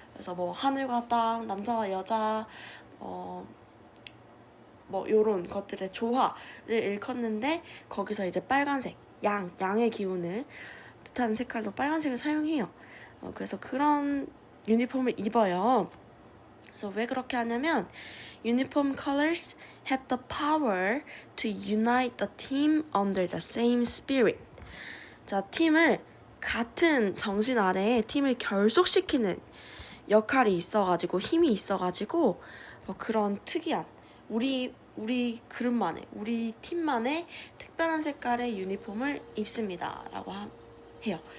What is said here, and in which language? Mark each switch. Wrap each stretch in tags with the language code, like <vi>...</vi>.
<ko>그래서 뭐 하늘과 땅, 남자와 여자, 뭐 요런 것들의 조화를 일컫는데 거기서 이제 빨간색, 양의 기운을 뜻하는 색깔로 빨간색을 사용해요. 그래서 그런 유니폼을 입어요. 그래서 왜 그렇게 하냐면</ko> <en>uniform colors have the power to unite the team under the same spirit.</en> <ko>자, 팀을 같은 정신 아래에 팀을 결속시키는 역할이 있어가지고 힘이 있어가지고 그런 특이한 우리 그룹만의 우리 팀만의 특별한 색깔의 유니폼을 입습니다라고 해요.</ko>